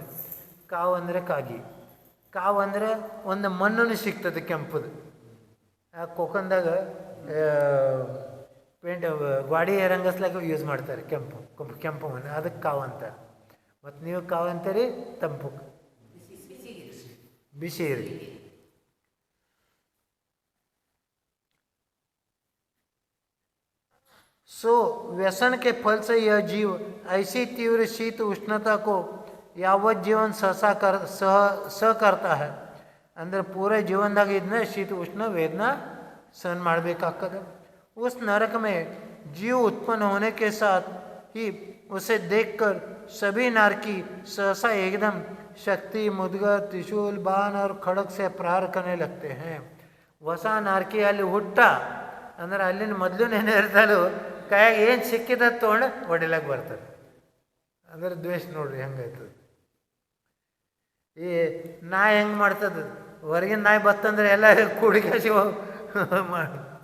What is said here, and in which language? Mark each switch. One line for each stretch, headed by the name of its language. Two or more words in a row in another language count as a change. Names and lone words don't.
Kannada: ಕಾವು ಅಂದರೆ ಕಾಗಿ, ಕಾವು ಅಂದರೆ ಒಂದು ಮಣ್ಣನ್ನು ಸಿಗ್ತದೆ ಕೆಂಪದು. ಆ ಕೊಕ್ಕಂದಾಗ ಪೇಂಟ್ ಗಾಡಿ ರಂಗಸ್ಲಾಗ ಯೂಸ್ ಮಾಡ್ತಾರೆ ಕೆಂಪು ಮಣ್ಣು, ಅದಕ್ಕೆ ಕಾವು ಅಂತಾರೆ. ಮತ್ತು ನೀವು ಕಾವು ಅಂತೀರಿ ತಂಪು ಬಿಸಿ ಇರಿ.
Hindi: सो व्यसन के फल से यह जीव ऐसी तीव्र शीत उष्णता को यावत जीवन सह करता है.
Kannada: ಅಂದರೆ ಪೂರ ಜೀವನದಾಗ ಇದನ್ನ
Hindi: शीत उष्ण वेदना
Kannada: सहन ಮಾಡಬೇಕಾಗ್ತದೆ.
Hindi: उस नरक में जीव उत्पन्न होने के साथ ही उसे देखकर सभी नारकी सहसा एकदम शक्ति मुद्गर त्रिशूल बाण और खड़ग से प्रहार करने लगते हैं.
Kannada: ಹೊಸ ನಾರ್ಕಿ ಅಲ್ಲಿ ಹುಟ್ಟ ಅಂದ್ರೆ ಅಲ್ಲಿನ ಮೊದಲು ಏನಿರ್ತಾರೋ ಕೈಯಾಗ ಏನು ಸಿಕ್ಕಿದ ತೊಗೊಂಡು ಹೊಡಿಲಕ್ಕೆ ಬರ್ತಾರೆ. ಅಂದ್ರೆ ದ್ವೇಷ ನೋಡ್ರಿ ಹೆಂಗಾಯ್ತದೆ. ಈ ನಾಯಿ ಹೆಂಗೆ ಮಾಡ್ತದ, ಹೊರಗಿನ ನಾಯಿ ಬತ್ತಂದ್ರೆ ಎಲ್ಲ ಕುಡಿಕಾಸಿ ಮಾಡಿ.